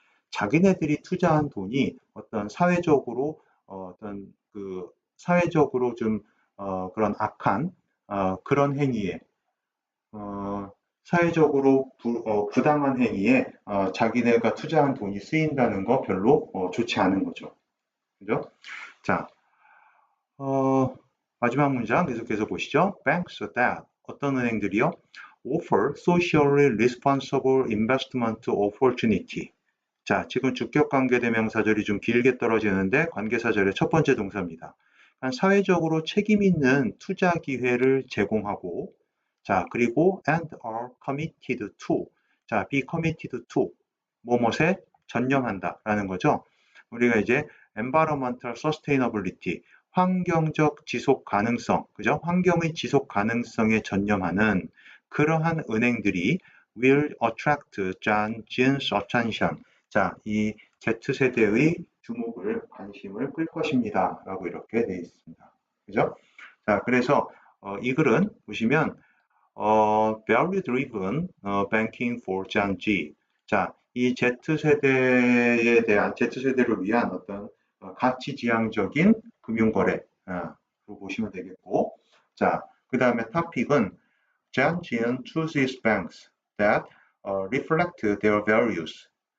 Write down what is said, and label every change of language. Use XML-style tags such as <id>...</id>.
<ko>자기네들이 투자한 돈이 어떤 사회적으로 어떤 그 사회적으로 좀 그런 악한 그런 행위에 사회적으로 부당한 행위에 자기네가 투자한 돈이 쓰인다는 거 별로 좋지 않은 거죠. 그죠? 자, 마지막 문장 계속해서 보시죠.</ko> <en>Banks that</en> <ko>어떤 은행들이요?</ko> <en>Offer socially responsible investment opportunity.</en> <ko>자, 지금 주격관계대명사절이 좀 길게 떨어지는데 관계사절의 첫 번째 동사입니다. 사회적으로 책임 있는 투자 기회를 제공하고, 자, 그리고</ko> <en>and are committed to,</en> <ko>자,</ko> <en>be committed to,</en> <ko>뭐뭐에 전념한다라는 거죠. 우리가 이제</ko> <en>environmental sustainability,</en> <ko>환경적 지속 가능성, 그죠? 환경의 지속 가능성에 전념하는 그러한 은행들이</ko> <en>will attract Gen's attention.</en> <ko>자, 이 Z세대의 주목을, 관심을 끌 것입니다. 라고 이렇게 되어 있습니다. 그죠? 자, 그래서 이 글은 보시면</ko> <en>value driven banking for Gen Z.</en> <ko>자, 이 Z세대에 대한, Z세대를 위한 어떤 가치지향적인 금융거래로 보시면 되겠고, 자, 그 다음에 토픽은</ko> <en>Gen Z chooses banks that reflect their values.</en>